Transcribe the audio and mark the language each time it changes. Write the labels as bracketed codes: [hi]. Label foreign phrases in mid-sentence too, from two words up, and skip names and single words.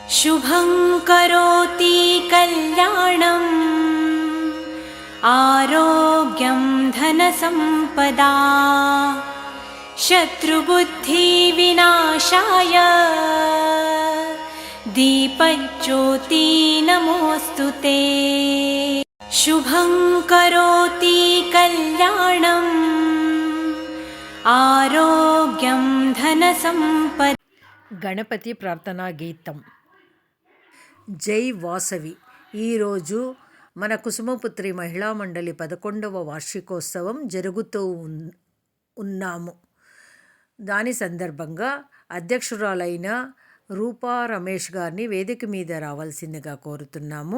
[sa] शुभं करोति कल्याणम् आरोग्यं धनसम्पदा शत्रुबुद्धिविनाशाय दीपज्योति नमोऽस्तुते। शुभं करोति कल्याणम् आरोग्यं धनसम्पदा। [te] గణపతి ప్రార్థనా గీతం. జై వాసవి. ఈరోజు మన కుసుమపుత్రి మహిళా మండలి 11వ వార్షికోత్సవం జరుగుతూ ఉన్నాము. దాని సందర్భంగా అధ్యక్షురాలైన రూపా రమేష్ గారిని వేదిక మీద రావాల్సిందిగా కోరుతున్నాము.